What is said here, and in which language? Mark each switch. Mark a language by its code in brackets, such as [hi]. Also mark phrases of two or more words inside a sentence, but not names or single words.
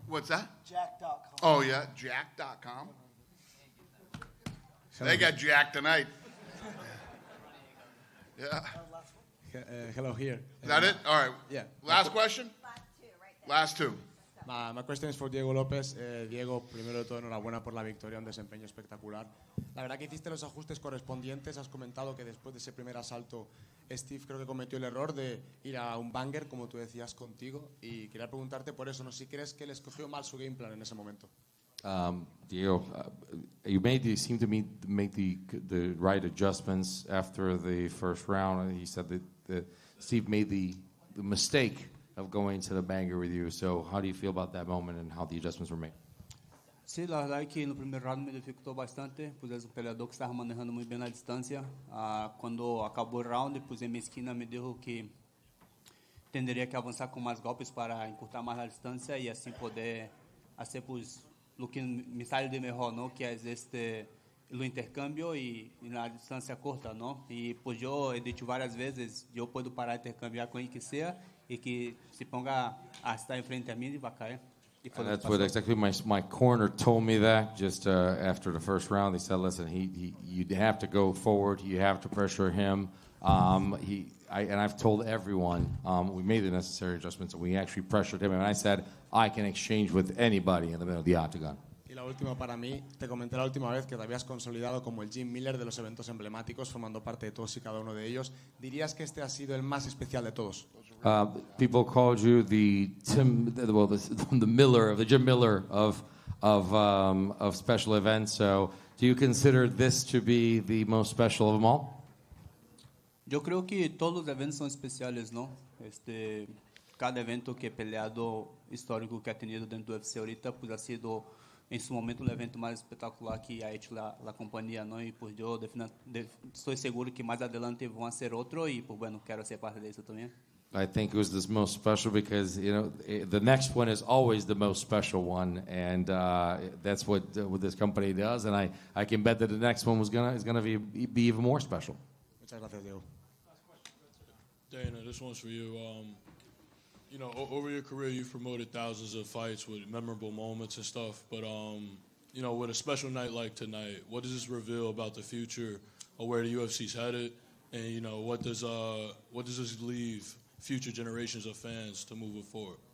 [en] What's that? Jack.com. Oh, yeah, jack.com. They got Jack tonight. Yeah. Hello here. Is that it? All right. Yeah. Last question? Last two. My question is for Diego López. [es] Diego, primero de todo, enhorabuena por la victoria, un desempeño espectacular. La verdad que hiciste los ajustes correspondientes. Has comentado que después de ese primer asalto, Steve creo que cometió el error de ir a un banger, como tú decías, contigo. Y quería preguntarte por eso, ¿no? Si crees que le escogió mal su game plan en ese momento. [en] Diego, you seem to make the right adjustments after the first round. He said that Steve made the mistake of going to the banger with you. So how do you feel about that moment and how the adjustments were made? [es] Sí, la verdad es que [pt] no primeiro round me dificultou bastante, pois é um peleador que estava manejando muito bem na distância. Quando acabou o round, pois em minha esquina [es] me dijo [pt] que tenderia que avançar com mais golpes para encurtar mais a distância e assim poder fazer [es] pues lo que me sale de [pt] melhor, ¿no? [es] Que es [pt] o intercâmbio e na distância curta, ¿no? E pues eu [es] he dicho [pt] várias vezes, eu posso parar de intercambiar com quem que seja e que [es] se ponga [pt] a estar em frente a mim e vai cair. [en] That's what exactly my corner told me that just after the first round. They said, listen, you have to go forward. You have to pressure him. I've told everyone, we made the necessary adjustments, and we actually pressured him, and I said, I can exchange with anybody in the middle of the octagon. [es] Y la última para mí, te comenté la última vez que te habías consolidado como el Jim Miller de los eventos emblemáticos, formando parte de todos y cada uno de ellos. ¿Dirías que este ha sido el más especial de todos? [en] People called you the Miller, the Jim Miller of special events. So, do you consider this to be the most special of them all? [es] Yo creo que todos los eventos son especiales, ¿no? Cada evento que he peleado histórico que ha tenido dentro do UFC ahorita, pues ha sido en su momento el evento más espectacular que ha hecho la compañía, ¿no? Y pues yo estoy seguro que más adelante van a hacer otro y pues bueno, quiero ser parte de eso también. [en] I think it was the most special because the next one is always the most special one, and that's what this company does. And I can bet that the next one is gonna be even more special. [es] Muchas gracias, Diego. [en] Dana, this one's for you. Over your career, you've promoted thousands of fights with memorable moments and stuff. But with a special night like tonight, what does this reveal about the future of where the UFC's headed? And what does this leave future generations of fans to move it forward?